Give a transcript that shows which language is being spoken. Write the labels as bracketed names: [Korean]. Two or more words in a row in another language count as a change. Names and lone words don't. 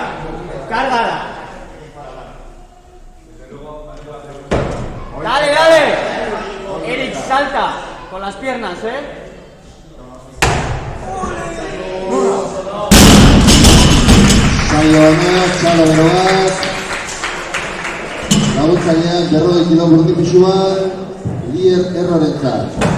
[Spanish] Cárgala. Dale, dale. Eric, salta con las piernas, [Basque] Saio ona, txalo beroak. Laguntzaileak 40 kilo burdin pisuan, Javier Errorentzat.